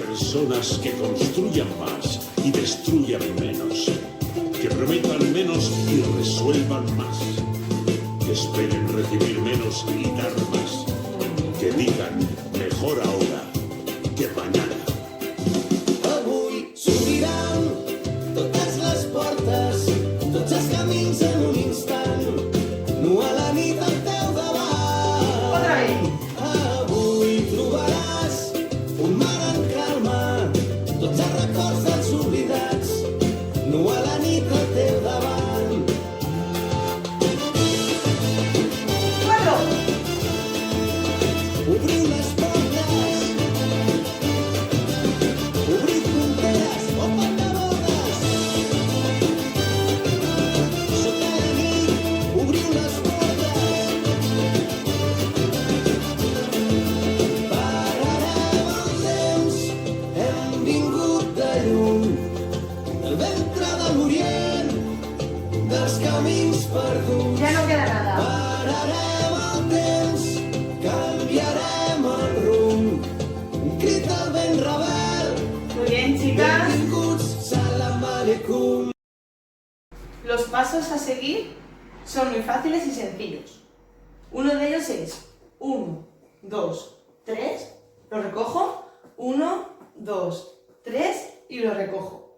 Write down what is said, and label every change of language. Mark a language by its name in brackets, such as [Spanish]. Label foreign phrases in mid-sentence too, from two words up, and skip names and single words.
[Spanish] personas que construyan más y destruyan menos, que prometan menos y resuelvan más, que esperen recibir menos y dar más, que digan mejor ahora que mañana. [Catalan] Avui s'obriran totes les portes, tots els camins en un instant, no a la nit al teu davant. [Spanish] Otra vez. [Catalan] Avui trobaràs un mar en calma, tots els records dels oblidats, no a la nit al teu davant. 4. Obriu les portes, obriu fronteres, [English] open the borders. [Catalan] Sota la nit, obriu les portes. Pararem el temps, hem vingut de lluny, del ventre de l'Orient, dels camins perduts. [Spanish] Ya no queda nada. [Catalan] Pararem el temps, canviarem el rumb, un crit al vent rebel, [Spanish] Muy bien, chicas. [Catalan] benvinguts, [Arabic] سلام عليكم. [Spanish] Los pasos a seguir son muy fáciles y sencillos. Uno de ellos es 1, 2, 3, lo recojo, 1, 2, 3 y lo recojo.